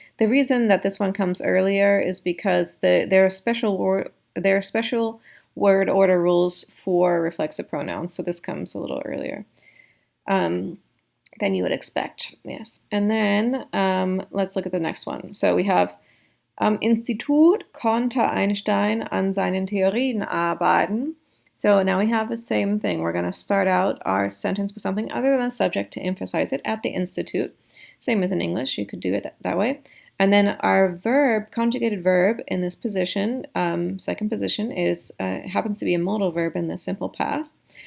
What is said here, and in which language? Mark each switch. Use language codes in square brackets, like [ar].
[en] The reason that this one comes earlier is because there are special word order rules for reflexive pronouns, so this comes a little earlier than you would expect. Yes. And then let's look at the next one. [de] So we have Am Institut konnte Einstein an seinen Theorien arbeiten. [en] So now we have the same thing. We're going to start out our sentence with something other than subject to emphasize it at the institute. Same as in English, you could do it that way. And then our verb, conjugated verb in this position, second position, is happens to be a modal verb in the simple past.